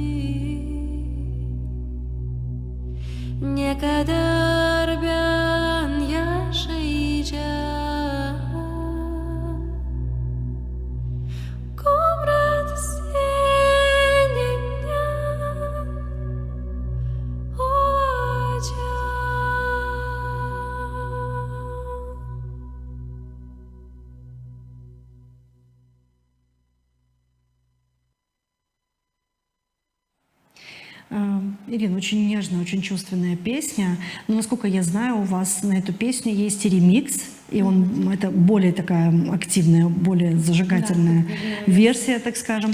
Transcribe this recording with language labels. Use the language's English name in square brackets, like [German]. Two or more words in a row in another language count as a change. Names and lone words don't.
[Gagauz] Ne kadar ben yaşayacağım, Komrat senin yan olacağım. [Russian] Ирина, очень нежная, очень чувственная песня. Но, насколько я знаю, у вас на эту песню есть и ремикс, и это более такая активная, более зажигательная версия, так скажем.